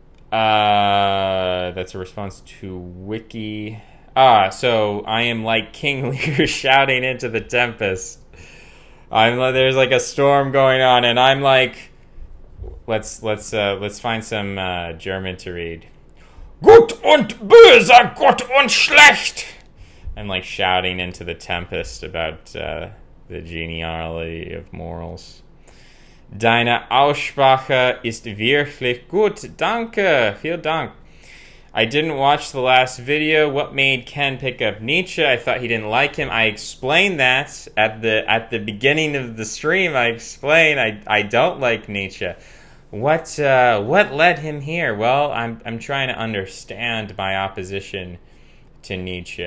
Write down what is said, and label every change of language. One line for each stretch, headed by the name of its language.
English: That's a response to Wiki. So I am like King Lear shouting into the tempest. There's like a storm going on, and I'm like, let's find some German to read.
German: Gut und böse, Gott und schlecht.
English: I'm like shouting into the tempest about the genealogy of morals.
German: Deine Aussprache ist wirklich gut. Danke. Vielen Dank.
English: I didn't watch the last video. What made Ken pick up Nietzsche? I thought he didn't like him. I explained that at the beginning of the stream. I explained I don't like Nietzsche. What led him here? Well, I'm trying to understand my opposition to Nietzsche.